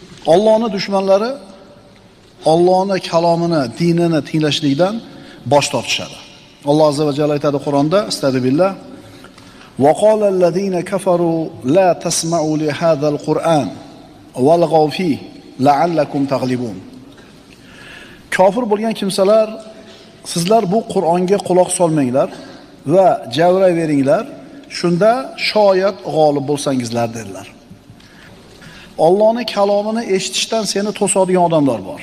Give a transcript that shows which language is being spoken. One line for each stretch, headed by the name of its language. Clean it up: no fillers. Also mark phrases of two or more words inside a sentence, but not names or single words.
Uzbek: Allohning dushmanlari Allohning kalomini, dinini tinglashlikdan bosh tortishadi. Alloh azza va jalla aytadi Qur'onda, astagfirullah:
Arabic: "وقال الذين كفروا لا تسمعوا لهذا القرآن والغوا فيه لعلكم تغلبون."
Uzbek: Kofir bo'lgan kimsalar, sizlar bu Qur'onga quloq solmanglar va javrayveringlar, shunda shoyat g'olib bo'lsangizlar dedilar. Allohning kalomini eshitishdan seni to'sadigan odamlar bor.